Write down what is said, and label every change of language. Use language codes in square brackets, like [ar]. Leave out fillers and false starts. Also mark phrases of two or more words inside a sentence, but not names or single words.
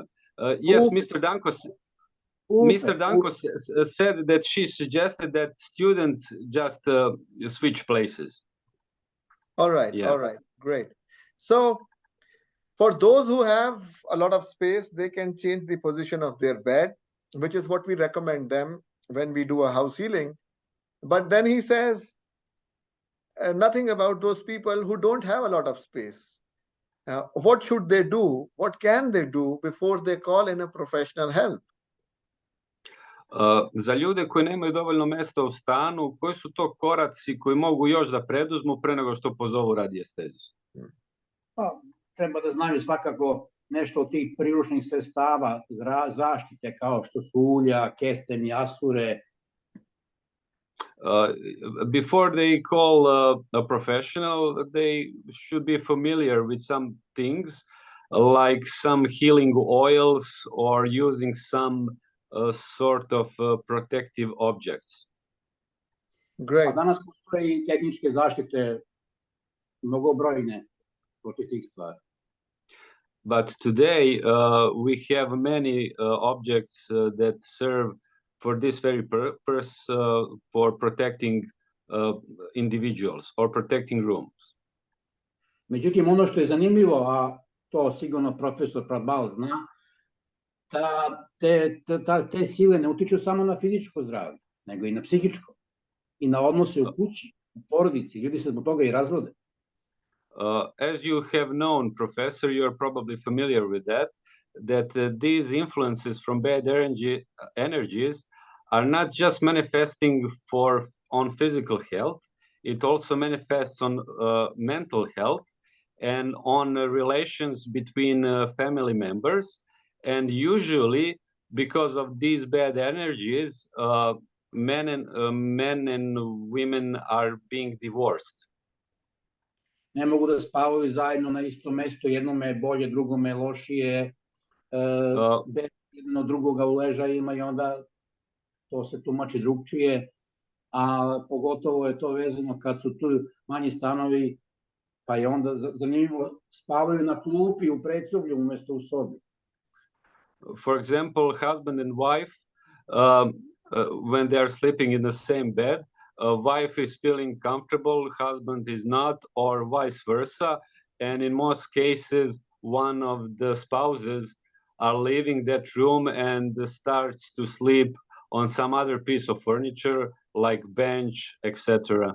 [en] Yes, Mr. Danko said that she suggested that students just switch places. All right, yeah. All right, great. So for those who have a lot of space, they can change the position of their bed, which is what we recommend them when we do a house healing. But then he says nothing about those people who don't have a lot of space. What should they do? What can they do before they call in a professional help? [sr] Za ljude koji nemaju dovoljno mesta u stanu, koji su to koraci koji mogu još da preduzmu pre nego što pozovu radiestezistu? Pa, treba da znaju svakako nešto od tih priručnih sredstava zaštite, kao što su ulja, kesteni, asure. [en] Before they call a professional, they should be familiar with some things, like some healing oils or using some sort of protective objects. Great. [sr] A danas postoje i tehničke zaštite mnogobrojne protiv tih stvari. [en] But today we have many objects that serve for this very purpose, for protecting individuals or protecting rooms. [sr] Međutim, ono što je zanimljivo, a to sigurno profesor Prabal zna, te sile ne utiču samo na fizičko zdravlje, nego i na psihičko, i na odnose u kući, u porodici. Ljudi se zbog toga i razvode. [en] As you have known, Professor, you're probably familiar with that these influences from bad energies are not just manifesting on physical health, it also manifests on mental health and on relations between family members. And usually, because of these bad energies, men and women are being divorced. [sr] Ne mogu da spavaju zajedno na istom mestu, jednome je bolje, drugome je lošije, jedno drugoga u ležajima, i onda to se tumači drugčije, a pogotovo je to vezano kad su tu manji stanovi, pa je onda zanimljivo, spavaju na klupi u predsoblju umesto u sobi. [en] For example, husband and wife, when they are sleeping in the same bed, wife is feeling comfortable, husband is not, or vice versa. And in most cases, one of the spouses are leaving that room and starts to sleep on some other piece of furniture, like bench, etc.